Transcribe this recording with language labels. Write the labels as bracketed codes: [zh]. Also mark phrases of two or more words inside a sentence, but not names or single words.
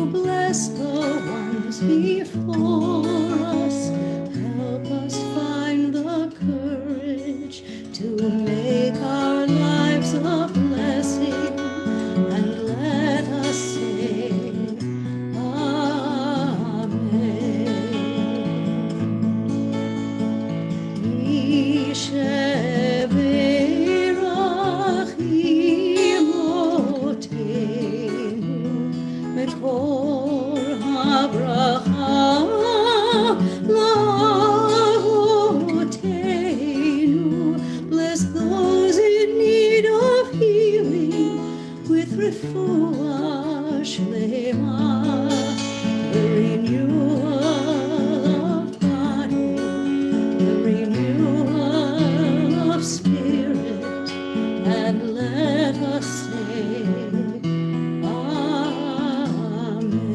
[en] bless the ones before us, help us find the courage to make our lives a blessing, and let us say, Amen. [he] ישברך אמותינו מקור הברכה לאבותינו. [en] Bless those in need of healing with [he] רפואה שלמה, [en] the renewal of body, the renewal of spirit, and let us say, Amen.